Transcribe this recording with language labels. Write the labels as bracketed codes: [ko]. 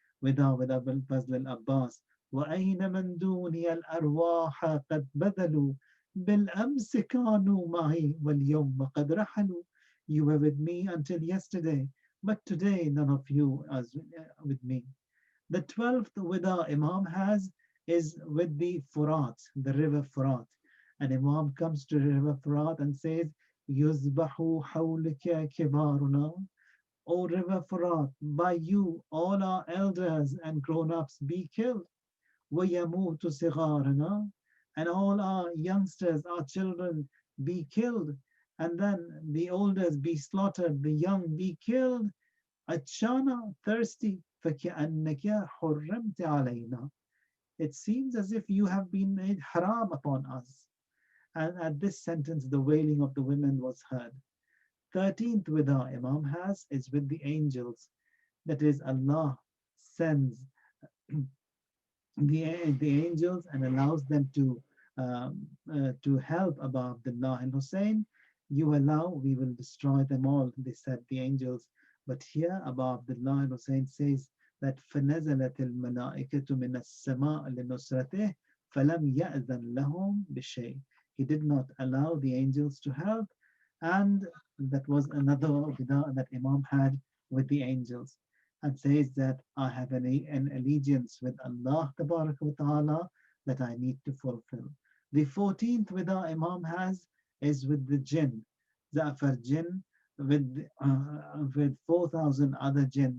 [en] Wida with Abul Fazl al-Abbas [ar] وأين من دوني الأرواح قد بذلوا بالأمس كانوا معي واليوم قد رحلوا. [en] You were with me until yesterday, but today none of you is with me. The 12th wida Imam has is with the Furat, the river Furat. And Imam comes to the river Furat and says, [ar] يُذْبَحُ حَوْلِكَ كِبَارُنَا. [en] O river Furat, by you all our elders and grown-ups be killed. [ar] وَيَمُوتُ صِغَارُنَا. [en] And all our youngsters, our children be killed. And then the olders be slaughtered, the young be killed. [ar] Achana, [en] thirsty, [ar] فَكَأَنَّكَ حُرِّمْتَ عَلَيْنَا. [en] It seems as if you have been made haram upon us. And at this sentence, the wailing of the women was heard. 13th wida Imam has is with the angels. That is, Allah sends the angels and allows them to help Abu Abdullah and Hussein. You allow, we will destroy them all, they said, the angels. But here Abu Abdullah and Hussein says that [ar] فَنَزَلَتِ الْمَلَائِكَةُ مِنَ السَّمَاءِ لِنُصْرَتِهِ فَلَمْ يَأْذَنْ لَهُمْ بِشَيْءٍ. [en] He did not allow the angels to help, and that was another wida that Imam had with the angels, and says that I have an allegiance with Allah Tabaraka wa Ta'ala that I need to fulfill. The 14th wida Imam has is with the jinn, Za'far jinn, with 4,000 other jinn.